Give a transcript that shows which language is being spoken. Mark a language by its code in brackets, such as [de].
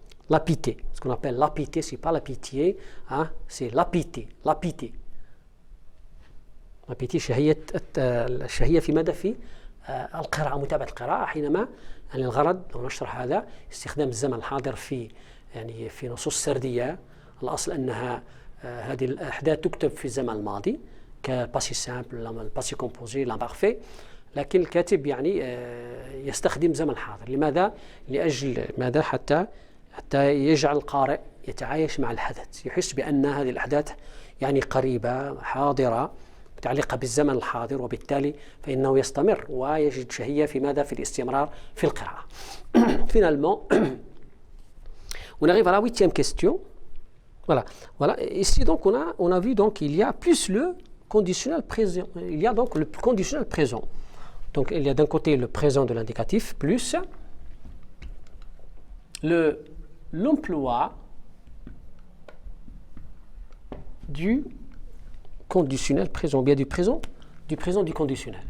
[fr] La pitié, ce qu'on appelle la pitié, c'est pas la pitié, c'est la pitié. [ar] La pitié الشهية في ماذا؟ في القراءة، متابعة القراءة، حينما يعني الغرض لو نشرح هذا استخدام الزمن الحاضر في نصوص سردية. الأصل أنها هذه الأحداث تكتب في الزمن الماضي كباسي سامبل، الباسي كومبوزي، l'imparfait، لكن الكاتب يستخدم زمن الحاضر. لماذا؟ لأجل ماذا؟ حتى يجعل القارئ يتعايش مع الحدث، يحس بأن هذه الأحداث قريبة، حاضرة، متعلقة بالزمن الحاضر، وبالتالي فإنه يستمر ويجد شهية في ماذا؟ في الاستمرار في القراءة. [fr] Finalement, on arrive à la 8e question. Voilà. Ici donc on a vu donc il y a plus le conditionnel présent. Il y a donc le conditionnel présent. Donc il y a d'un côté le présent de l'indicatif plus l'emploi du conditionnel présent, bien du présent du conditionnel.